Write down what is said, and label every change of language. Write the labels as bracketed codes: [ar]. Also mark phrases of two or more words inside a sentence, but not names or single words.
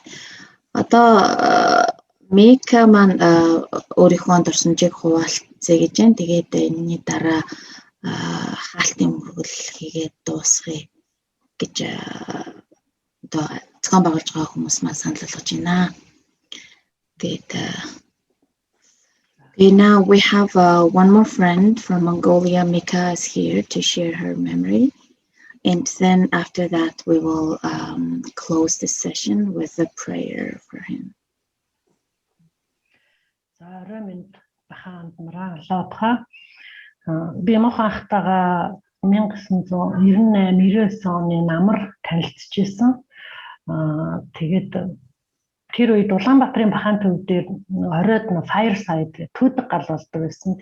[mn] Одоо Мика маань өөрийнхөө дурсамжийг хуваалцъя гэж байна. Тэгээд энэний дараа хаалтын мөргөл хийгээд дуусгая гэж одоо зохион байгуулж байгаа хүмүүс маань санал болгож байна. [en] Тэгээд Okay, now we have one more friend from Mongolia. Mika is here to share her memory. And then after that, we will close this session with a prayer for him. [mn] Би мохоо ахтайгаа 1998-99 оны намар танилцчихсан. Тэгээд тэр үед Улаанбаатарын Бахан төв дээр оройд fireside түүдэг гал болдог байсан.